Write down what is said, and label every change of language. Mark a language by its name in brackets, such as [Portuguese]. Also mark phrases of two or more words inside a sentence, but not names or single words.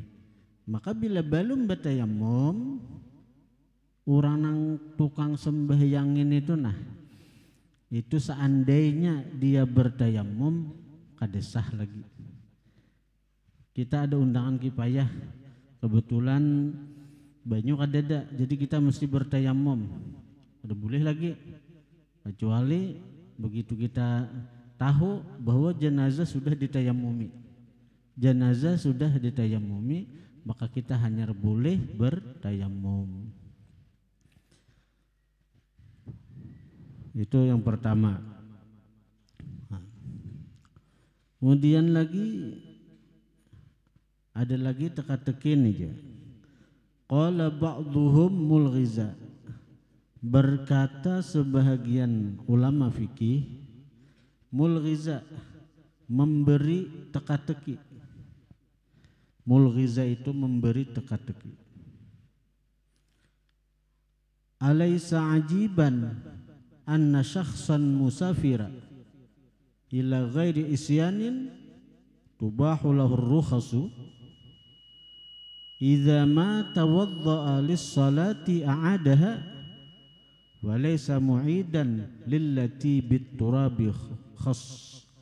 [Indonesian] Maka bila belum bertayamum, orang nang tukang sembahyangin itu nah, itu seandainya dia bertayamum kada sah lagi. Kita ada undangan kifayah, kebetulan banyak kadada, jadi kita mesti bertayamum. Ada boleh lagi, kecuali begitu kita tahu bahwa jenazah sudah ditayamumi. Jenazah sudah ditayamumi, maka kita hanya boleh bertayamum. Itu yang pertama. Kemudian lagi ada lagi teka-tekin aja. [Arabic] قال بعضهم ملغزا, [Indonesian] berkata sebahagian ulama fikih, mulghiza memberi teka-teki. Mulghiza itu memberi teka-teki. [Arabic] أليس عجيبا أن شخصا مسافرا إلى غير عصيان تباح له الرخص إذا ما توضأ للصلاة أعادها وليس معيدا للتي بالتراب خاص.